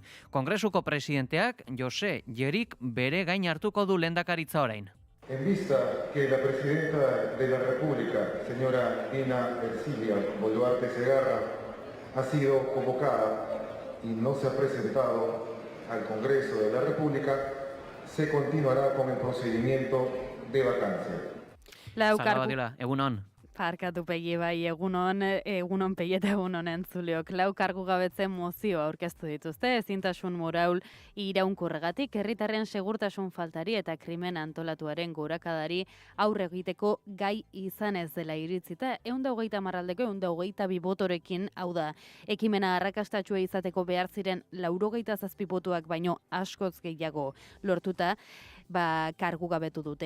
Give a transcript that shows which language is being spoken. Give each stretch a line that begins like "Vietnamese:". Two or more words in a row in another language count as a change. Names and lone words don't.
Basque: Kongresuko presidenteak Jose Llerik bere gain hartuko du lehendakaritza orain.
Spanish: En vista que la presidenta de la República, señora Dina Ercilia Boluarte Segarra, ha sido convocada y no se ha presentado al Congreso de la República, se continuará con el procedimiento de vacancia.
Basque: Salabadiola, egunon. Parkatu pegi egunon pegi eta egunon entzuleok. Lau kargu gabetzen mozioa aurkeztu dituzte, ezintasun moral iraunkorregatik, herritarren segurtasun faltari eta krimen antolatuaren gorakadari aurre egiteko gai izan ez dela iritzita, 120 marraldeko 122 botorekin, hau da, ekimena arrakastatsua izateko behar ziren 97 botoak baino askoz gehiago lortuta, kargu gabetu dute.